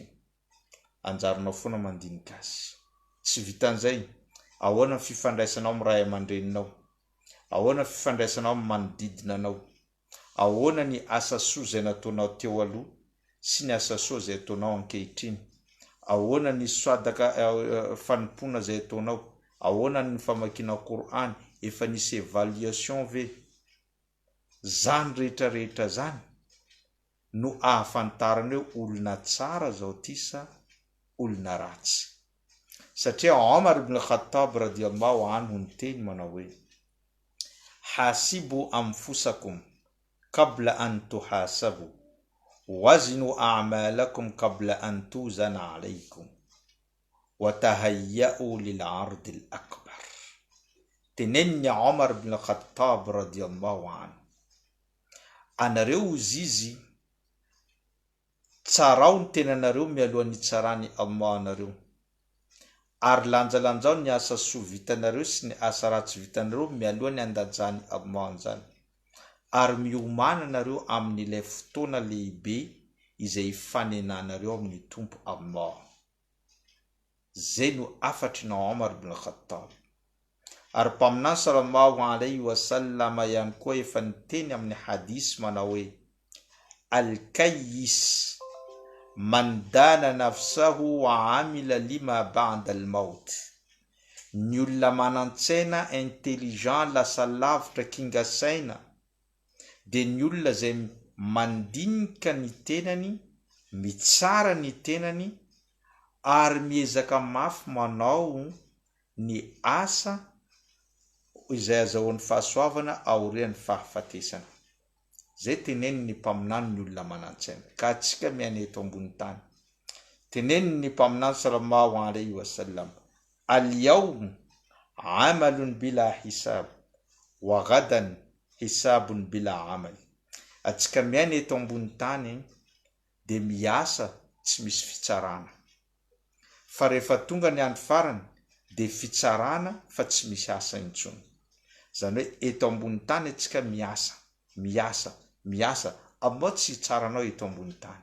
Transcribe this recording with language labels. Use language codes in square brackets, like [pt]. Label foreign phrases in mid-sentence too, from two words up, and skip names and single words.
[mg] Anjarinao foana mandinika azy. Tsy vitan'izay, ahoana ny fifandraisanao amin'ny ray aman-dreninao, ahoana ny fifandraisanao amin'ny manodidina anao, ahoana ny asa soa zay nataonao teo aloha sy ny asa soa zay ataonao ankehitriny, ahoana ny soadaka fanompona zay ataonao, ahoana ny famakianao Qur'an, efa nisy évaluation ve. Zany rehetra zany no ahafantarana hoe olona tsara zao ty sa olona ratsy. Satria Omar ibn Khattab [ar] رضي الله عنه [mg] niteny manao hoe: [ar] حاسبوا أنفسكم قبل أن تحاسبوا، وزنوا أعمالكم قبل أن توزن عليكم، وتهيؤوا للعرض الأكبر. [mg] Tenenni Omar ibn Khattab [ar] رضي الله عنه, [mg] anareo uzizi tsarao ny tenanareo mialohan'ny tsarany Allah anareo, ary lanjalanjao ny asa soa vitanareo sy ny asa ratsy vitanareo mialohan'ny andajany Allah anjany, ary miomana nareo amin'ilay fotoana lehibe izay fanenanareo amin'ny tompo Allah. Zay no afatry na Omar ibn Khattab. Ary mpaminany [ar] صلى الله عليه وسلم [mg] ihany koa efa niteny amin'ny hadis manao hoe: [ar] الكيس من دان نفسه وعمل لما بعد الموت. [mg] Ny olona manantsaina, intelligent, lasa lavitra, kingasaina, de ny olona zay mandinika ny tenany, mitsara ny tenany, ary miezaka mafy manao ny asa izay azahoan'ny fahasoavana aorian'ny fahafatesana. Zay teneny ny mpaminany ny olona manantsaina. Ka atsika miaina eto ambony tany, teneny ny mpaminany [ar] صلى الله عليه وسلم: اليوم عمل بلا حساب، وغدا حساب بلا عمل. [mg] Atsika miaina eto ambony tany de miasa tsy misy fitsarana, fa rehefa tonga ny andro farany de fitsarana fa tsy misy asa intsony. Zany hoe eto ambony tany atsika miasa, Allah tsy hitsaranao eto ambony tany.